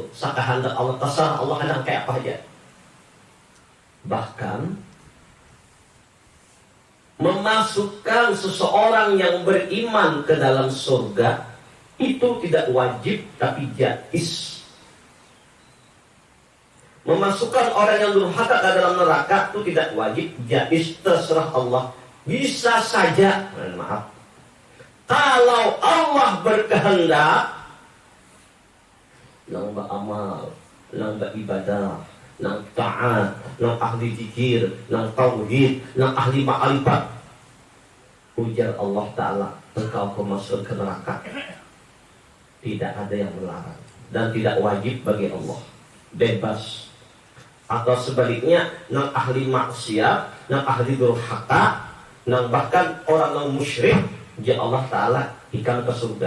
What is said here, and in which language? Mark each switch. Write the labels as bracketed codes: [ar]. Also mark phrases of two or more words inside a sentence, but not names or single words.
[id] Sekehendak Allah, terserah Allah hendak kayak apa aja. Bahkan memasukkan seseorang yang beriman ke dalam surga itu tidak wajib tapi jaiz. Memasukkan orang yang durhaka ke dalam neraka itu tidak wajib, jaiz, terserah Allah. Bisa saja, maaf, kalau Allah berkehendak nang beramal, nang beribadah, nang taat, nang ahli zikir, nang tauhid, nang ahli ma'rifat. Ujar Allah Ta'ala, engkau masuk ke neraka. Tidak ada yang melarang dan tidak wajib bagi Allah, bebas. Atau sebaliknya, nang ahli maksiat, nang ahli durhaka, nang bahkan orang yang musyrik, ya Allah Ta'ala ikan ke surga.